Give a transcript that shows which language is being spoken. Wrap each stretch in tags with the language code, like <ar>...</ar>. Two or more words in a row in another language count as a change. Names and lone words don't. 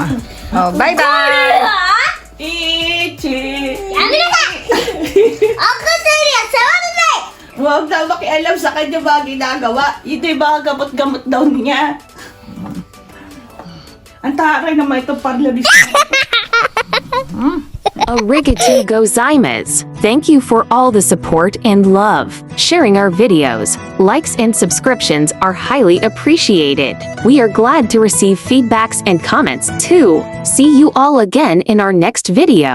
<tl>Oh, bye-bye. Ichi. Ako serious. Huwag na makialam sa kanya mga ginagawa. Ito yung mga gamot-gamot daw niya. Ang taray naman itong parlabis.</tl> <ja>ありがとうございます.</ja> <en>Thank you for all the support and love. Sharing our videos, likes and subscriptions are highly appreciated. We are glad to receive feedbacks and comments too. See you all again in our next video.</en>